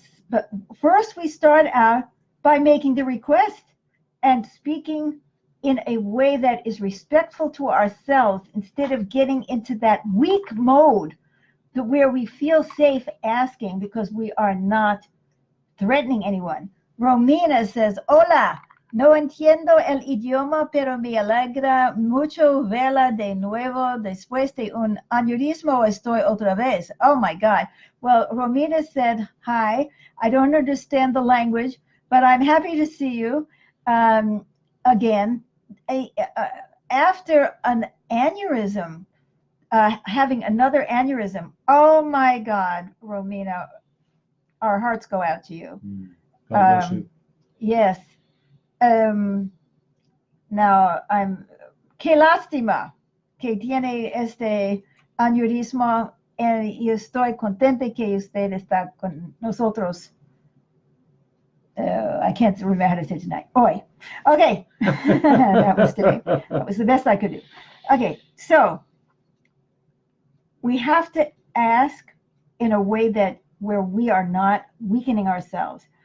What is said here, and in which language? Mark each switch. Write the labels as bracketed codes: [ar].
[en] But first we start out by making the request and speaking in a way that is respectful to ourselves instead of getting into that weak mode where we feel safe asking because we are not threatening anyone. Romina says, [es] hola, no entiendo el idioma, pero me alegra mucho verla de nuevo. Después de un aneurismo estoy otra vez. [en] Oh my God. Well, Romina said, hi, I don't understand the language, but I'm happy to see you again. After an aneurysm, having another aneurysm, oh my God, Romina, our hearts go out to you. God bless you. Yes. [es] Now, qué lástima que tiene este aneurisma y estoy contenta que usted está con nosotros. [en] I can't remember how to say tonight. Hoy. Okay. That was today. That was the best I could do. Okay, so we have to ask in a way that where we are not weakening ourselves.